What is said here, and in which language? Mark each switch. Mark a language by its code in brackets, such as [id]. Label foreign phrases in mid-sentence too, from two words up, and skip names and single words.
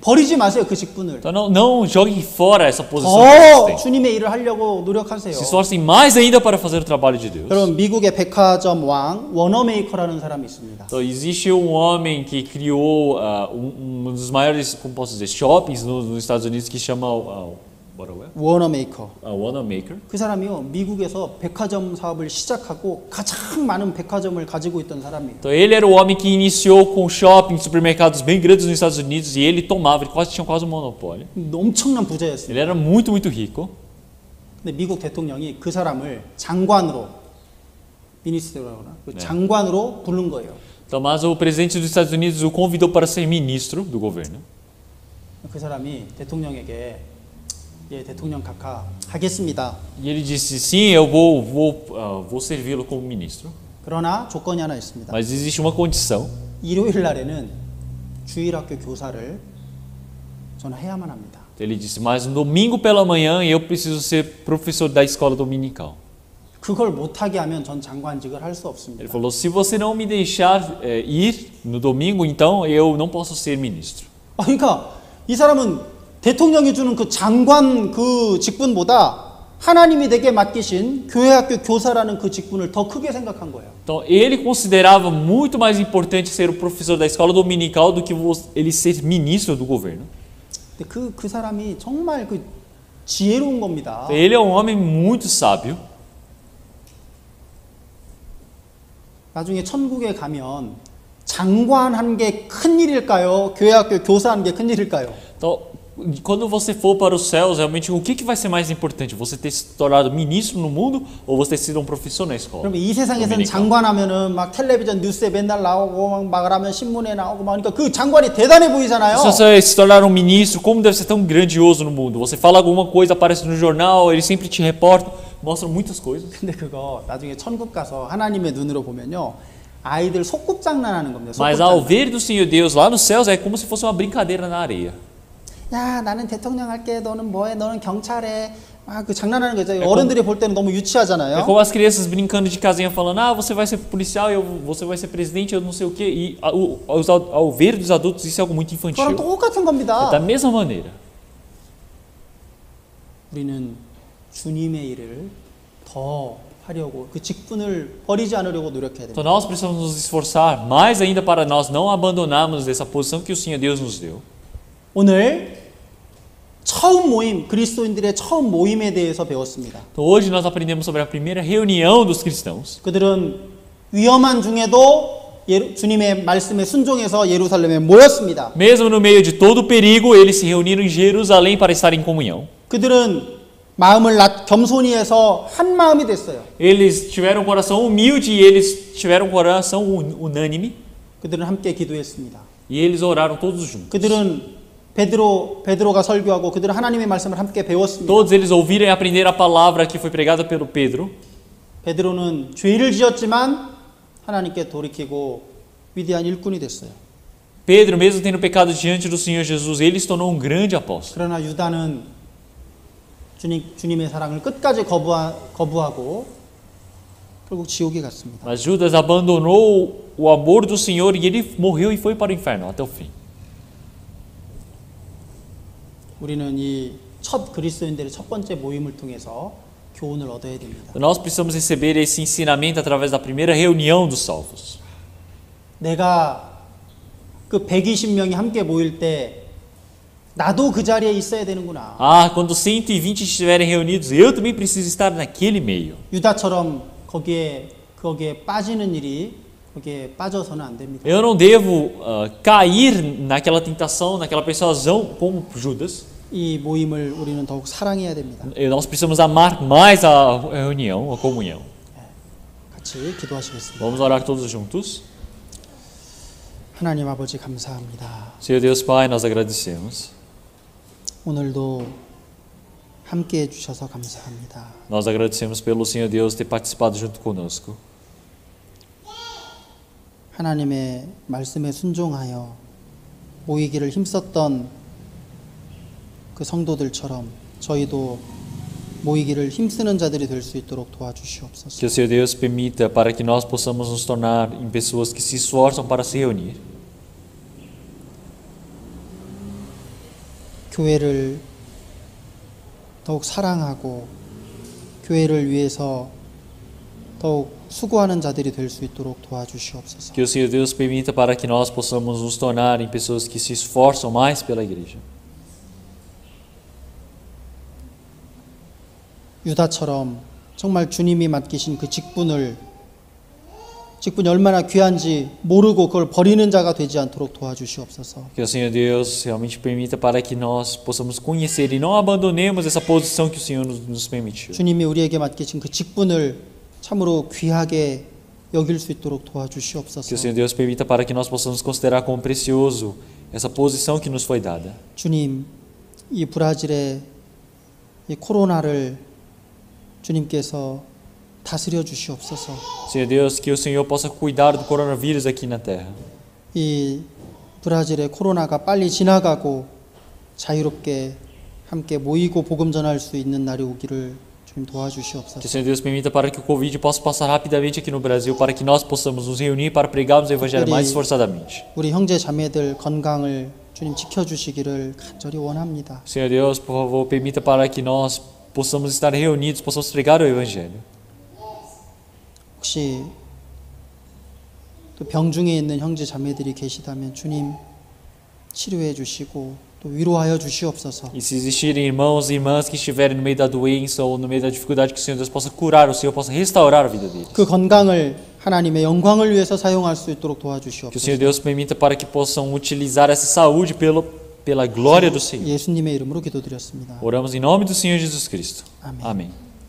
[ko] 버리지 마세요, 그 직분을. [pt] Então, não jogue fora essa posição que [ko] 더 [pt] vocês têm. [ko] 주님의 일을 하려고 노력하세요. [pt] Se esforcem mais ainda para fazer o trabalho de Deus. [ko] 여러분, 미국의 백화점 왕 워너메이커라는 사람이 있습니다. [pt] Então, existe um homem que criou dos maiores, como posso dizer, shoppings nos Estados Unidos que chama [ko] 워너메이커. Wanamaker. 그 사람이요, 미국에서 백화점 사업을 시작하고 가장 많은 백화점을 가지고 있던 사람이에요. [pt] Então, ele era o homem que iniciou com shopping, supermercados bem grandes nos Estados Unidos e ele tinha quase um monopólio. [ko] 엄청난 부자였어요. [pt] Ele era muito, muito rico. [ko] 근데 미국 대통령이 그 사람을 장관으로, 미니스터라고 하나? 그 장관으로 부른 거예요. [pt] Então, mas o presidente dos Estados Unidos o convidou para ser ministro do governo. [ko] 그 사람이 대통령에게 예, 대통령 각하 하겠습니다. [pt] E ele disse, sim, eu vou servi-lo como ministro. [ko] 그러나 조건이 하나 있습니다. [pt] Mas existe uma condição. [ko] 일요일 날에는 주일학교 교사를 저는 해야만 합니다. [pt] Ele disse, mas no domingo pela manhã eu preciso ser professor da escola dominical. [ko] 그걸 못하게 하면 전 장관직을 할 수 없습니다. [pt] Ele falou, se você não me deixar ir no domingo, então eu não posso ser ministro. [ko] 그러니까 이 사람은 대통령이 주는 그 장관 그 직분보다 하나님이 내게 맡기신 교회학교 교사라는 그 직분을 더 크게 생각한 거예요. [pt] Então ele considerava muito mais importante ser o professor da escola dominical do que ele ser ministro do governo. [ko] 근데 그 사람이 정말 그 지혜로운 겁니다. [pt] Ele é um homem muito sábio. [ko] 나중에 천국에 가면 장관 한 게 큰 일일까요? 교회학교 교사 한 게 큰 일일까요? [pt] Então, quando você for para os céus, realmente o que vai ser mais importante? Você ter se tornado ministro no mundo ou você ter sido um professor na escola? [ko] 그러면 이 세상에서는 장관하면은 막 텔레비전 뉴스에 맨날 나오고 막 말하면 신문에 나오고 막 그러니까 그 장관이 대단해 보이잖아요. [pt] Se você se tornar um ministro, como deve ser tão grandioso no mundo? Você fala alguma coisa, aparece no jornal, ele sempre te reporta, mostra muitas coisas. [ko] 근데 그거 나중에 천국 가서 하나님의 눈으로 보면요. 아이들 소꿉장난하는 겁니다. [pt] Mas ao ver do Senhor Deus lá nos céus é como se fosse uma brincadeira na areia. [ko] 야, 나는 대통령 할게. 너는 뭐해? 너는 경찰해. 그 장난하는 거죠. 어른들이 볼 때는 너무 유치하잖아요. [pt] É como as crianças brincando de casinha falando: "Ah, você vai ser policial, você vai ser presidente, eu não sei o quê". E ao ver dos adultos isso é algo muito infantil. [ko] 그거랑 똑같은 겁니다. [pt] Da mesma maneira. [ko] 우리는 주님의 일을 더 하려고 그 직분을 버리지 않으려고 노력해야 됩니다. [pt] Então nós precisamos nos esforçar mais ainda para nós não abandonarmos essa posição que o Senhor Deus nos deu. [ko] 오늘 처음 모임, 그리스도인들의 처음 모임에 대해서 배웠습니다. [pt] Então hoje nós aprendemos sobre a primeira reunião dos cristãos. [ko] 그들은 위험한 중에도 주님의 말씀에 순종해서 예루살렘에 모였습니다. [pt] Mesmo no meio de todo o perigo, eles se reuniram em Jerusalém para estar em comunhão. [ko] 그들은 마음을 겸손히 해서 한 마음이 됐어요. [pt] Eles tiveram um coração humilde e eles tiveram um coração unânime. [ko] 그들은 함께 기도했습니다. [pt] E eles oraram todos juntos. [ko] 그들은 베드로가 설교하고 그들은 하나님의 말씀을 함께 배웠습니다. [pt] Todos eles ouviram e aprenderam a palavra que foi pregada pelo Pedro. [ko] 베드로는 죄를 지었지만 하나님께 돌이키고 위대한 일꾼이 됐어요. [pt] Pedro, mesmo tendo pecado diante do Senhor Jesus, ele se tornou um grande apóstolo. [ko] 그러나 유다는 주님의 사랑을 끝까지 거부하고 결국 지옥에 갔습니다. [pt] Mas Judas abandonou o amor do Senhor e ele morreu e foi para o inferno até o fim. [ko] 우리는 이 첫 그리스도인들의 첫 번째 모임을 통해서 교훈을 얻어야 됩니다. [pt] Nós precisamos receber esse ensinamento através da primeira reunião dos salvos. [ko] 내가 그 120명이 함께 모일 때 나도 그 자리에 있어야 되는구나. [pt] Ah, quando 120 estiverem reunidos, eu também preciso estar naquele meio. [ko] 유다처럼 거기에 빠지는 일이 거기에 빠져서는 안 됩니다. [pt] Eu não devo cair naquela tentação, naquela persuasão como Judas. [ko] 이 모임을 우리는 더욱 사랑해야 됩니다. [pt] Nós precisamos amar mais a reunião, a comunhão. [ko] 같이 기도하시겠습니다. [pt] Vamos orar todos juntos. [ko] 하나님 아버지 감사합니다. [pt] Senhor Deus Pai, nós agradecemos. [ko] 오늘도 함께 해주셔서 감사합니다. [pt] Nós agradecemos pelo Senhor Deus ter participado junto conosco. [ko] 하나님의 말씀에 순종하여 모이기를 힘썼던 그 성도들처럼 저희도 모이기를 힘쓰는 자들이 될 수 있도록 도와주시옵소서. [pt] Que o Senhor Deus permita para que nós possamos nos tornar em pessoas que se esforçam para se reunir. [ko] 교회를 더욱 사랑하고 교회를 위해서 더욱 수고하는 자들이 될 수 있도록 도와주시옵소서. [pt] Que o Senhor Deus permita para que nós possamos nos tornar em pessoas que se esforçam mais pela igreja. [ko] 유다처럼 정말 주님이 맡기신 그 직분이 얼마나 귀한지 모르고 그걸 버리는 자가 되지 않도록 도와주시옵소서. [pt] Que o Senhor Deus realmente permita para que nós possamos conhecer e não abandonemos essa posição que o Senhor nos permitiu. [ko] 주님이 우리에게 맡기신 그 직분을 참으로 귀하게 여길 수 있도록 도와주시옵소서. [pt] Que o Senhor Deus permita para que nós possamos considerar como precioso essa posição que nos foi dada. [ko] 주님, 이 브라질의 이 코로나를 주님께서 다스려 주시옵소서. [pt] Senhor Deus, que o Senhor possa cuidar do coronavírus aqui na terra. [ko] 이 브라질의 코로나가 빨리 지나가고 자유롭게 함께 모이고 복음 전할 수 있는 날이 오기를 주님 도와주시옵소서. [pt] Que o Senhor Deus permita para que o Covid possa passar rapidamente aqui no Brasil, para que nós possamos nos reunir para pregarmos o Evangelho mais esforçadamente. [ko] 우리 형제 자매들 건강을 주님 지켜주시기를 간절히 원합니다. [pt] Senhor Deus, por favor, permita para que nós possamos estar reunidos, possamos pregar o Evangelho. [ko] 혹시 또 병중에 있는 형제 자매들이 계시다면 주님 치료해 주시고 또 위로하여 주시옵소서. [pt] E se existirem irmãos e irmãs que estiverem no meio da doença ou no meio da dificuldade, que o Senhor Deus possa curar, o Senhor possa restaurar a vida deles. [ko] 그 건강을 하나님의 영광을 위해서 사용할 수 있도록 [pt] Que o [ko] 도와주시옵소서. [pt] Senhor Deus permita para que possam utilizar essa saúde pela glória do Senhor. [ko] 예수님의 이름으로 기도드렸습니다. [pt] Oramos em nome do Senhor Jesus Cristo. Amém. Amém.